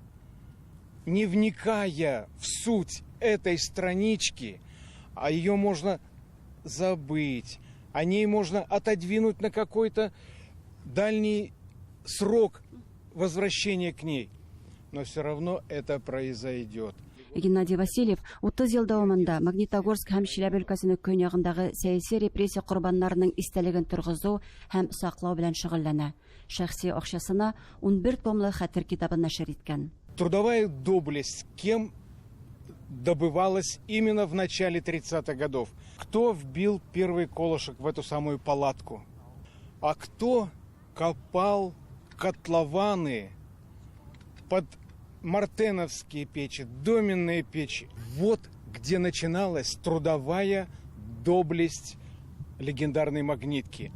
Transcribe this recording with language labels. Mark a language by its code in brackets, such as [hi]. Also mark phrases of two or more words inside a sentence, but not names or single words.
[ru] Не вникая в суть этой странички, а ее можно забыть, о ней можно отодвинуть на какой-то дальний срок возвращения к ней, но все равно это произойдет. [tt] Геннадий Васильев 30 ел дәвамында Магнитогорск һәм Чиләбе өлкәсенең көньягындагы сәяси репрессия корбаннарының истәлеген торгызу һәм саклау белән шөгыльләнә. Шәхси акчасына 11 томлы хәтер китабын нәшер иткән. [ru] Трудовая доблесть кем добывалась именно в начале 30-х годов. Кто вбил первый колышек в эту самую палатку? А кто копал котлованы под мартеновские печи, доменные печи? Вот где начиналась трудовая доблесть легендарной магнитки.